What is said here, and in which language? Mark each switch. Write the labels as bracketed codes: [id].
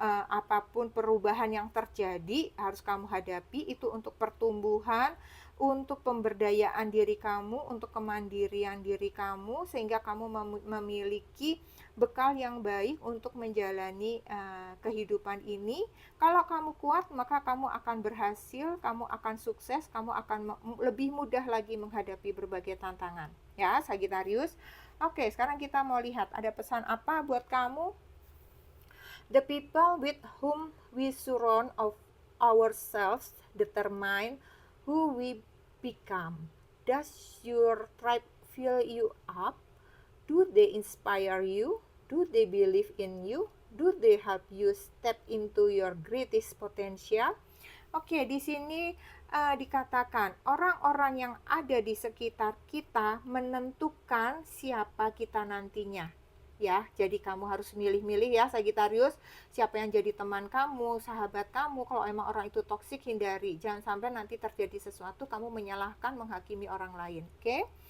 [id] Apapun perubahan yang terjadi harus kamu hadapi, itu untuk pertumbuhan, untuk pemberdayaan diri kamu, untuk kemandirian diri kamu, sehingga kamu memiliki bekal yang baik untuk menjalani kehidupan ini. Kalau kamu kuat, maka kamu akan berhasil, kamu akan sukses, kamu akan lebih mudah lagi menghadapi berbagai tantangan. Ya, Sagittarius. Oke, sekarang kita mau lihat ada pesan apa buat kamu. [en] The people with whom we surround of ourselves determine who we become. Does your tribe fill you up? Do they inspire you? Do they believe in you? Do they help you step into your greatest potential? [id] Oke, di sini dikatakan orang-orang yang ada di sekitar kita menentukan siapa kita nantinya. Ya, jadi kamu harus milih-milih ya Sagittarius, siapa yang jadi teman kamu, sahabat kamu. Kalau emang orang itu toksik, hindari. Jangan sampai nanti terjadi sesuatu kamu menyalahkan, menghakimi orang lain. Oke?